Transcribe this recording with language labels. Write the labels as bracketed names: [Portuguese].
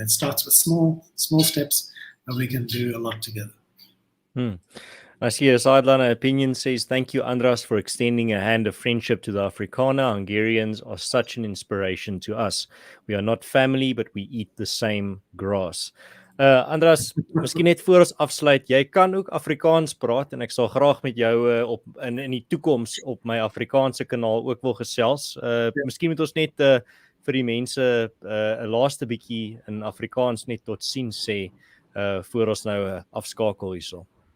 [English] It starts with small steps, but we can do a lot together. I see a sideline opinion says, thank you, András, for extending a hand of friendship to the Afrikaner. Hungarians are such an inspiration to us. We are not family, but we eat the same grass. [Afrikaans] András, miskien net voor ons afsluit, jy kan ook Afrikaans praat en ek sal graag met jou in die toekoms op my Afrikaanse kanaal ook wil gesels. Miskien moet ons net vir die mense 'n laaste bietjie in Afrikaans net tot sien sê voor ons nou afskakel hierso?